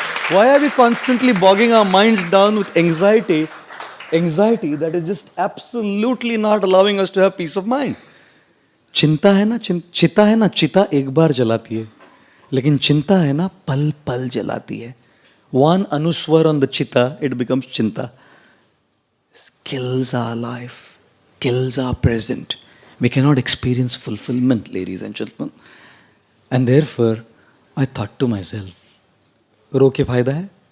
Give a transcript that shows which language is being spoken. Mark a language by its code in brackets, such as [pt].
[en] Why are we constantly bogging our minds down with anxiety that is just absolutely not allowing us to have peace of mind? [hi] चिंता है ना, चिता है ना, चिता एक बार जलाती है, लेकिन चिंता है ना पल पल जलाती है. [en] One anuswar on the chitta, it becomes chinta. Kills our life, kills our present. We cannot experience fulfillment, ladies and gentlemen. And therefore, I thought to myself, [hi] रो के फायदा है?